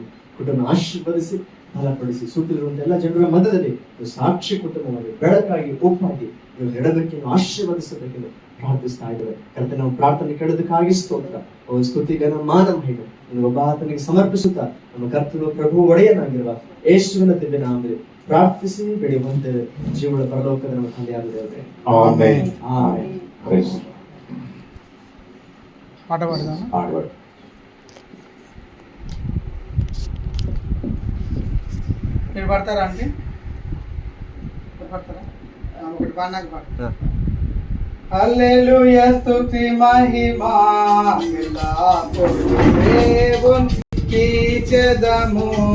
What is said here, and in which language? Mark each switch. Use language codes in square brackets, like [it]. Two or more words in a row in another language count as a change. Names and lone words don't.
[kn] ಕುಟುಂಬ ಆಶೀರ್ವದಿಸಿ ಫಲಪಡಿಸಿ ಸುತ್ತಿರುವಂತ ಎಲ್ಲ ಜನರ ಮಧ್ಯದಲ್ಲಿ ಸಾಕ್ಷಿ ಕುಟುಂಬವಾಗಿ ಬೆಳಕಾಗಿ ಒಪ್ಪಾಗಿ ನೀವು ನೆಡಬೇಕೆಂದು ಆಶೀರ್ವದಿಸಬೇಕೆಂದು ಪ್ರಾರ್ಥಿಸ್ತಾ ಇದ್ದೇವೆ ಕರ್ತನೆ. ನಾವು ಪ್ರಾರ್ಥನೆ ಕೇಳೋದಕ್ಕಾಗಿ ಸ್ತೋತ್ರ. ಸ್ತುತಿ ಘನ ಮಾನ ಮಹಿಮೆ ಒಬ್ಬ ಆತನಿಗೆ ಸಮರ್ಪಿಸುತ್ತಾ ನಮ್ಮ ಕರ್ತನು ಪ್ರಭು ಒಡೆಯನಾಗಿರುವ ಯೇಸುವಿನ ದಿವ್ಯ ನಾಮದಲ್ಲಿ ಪ್ರಾರ್ಥಿಸಿ ಬೆಳೆಯುವಂತೆ ಜೀವನ ಪರಲೋಕದ ನಮ್ಮ ತಂದೆಯಾದ ದೇವರೇ, ಆಮೆನ್. ಆಮೆನ್. [te] పాట పాడదామా? మీరు పాడతారా అంటే పాడతారా? ఒకటి పాడినాక పాడు. హల్లెలూయా స్తుతి మహిమా ఎల్లప్పుడూ దేవునికి చెదము.